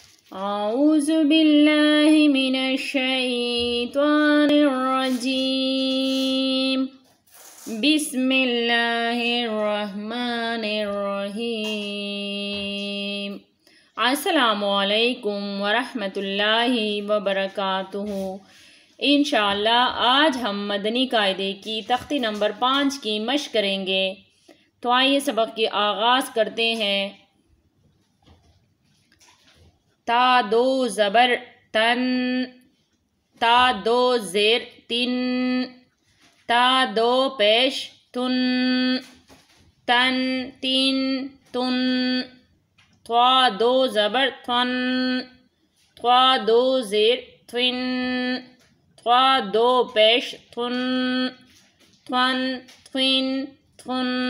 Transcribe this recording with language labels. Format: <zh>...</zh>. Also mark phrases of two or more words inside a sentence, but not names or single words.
<ar>اعوذ باللہ من الشیطان الرجیم بسم اللہ الرحمن الرحیم۔ السلام علیکم ورحمۃ اللہ وبرکاتہ۔</ar> <ur>انشاءاللہ آج ہم مدنی قاعدے کی تختی نمبر 5 کی مشق کریں گے، تو آئیے سبق کی آغاز کرتے ہیں۔ تا دو زبر تن، تا دو زیر تن، تا دو پیش تن، تن تین تن، توا دو زبر تن، توا دو زیر تن، توا دو پیش تن، تن تن تن،</ur>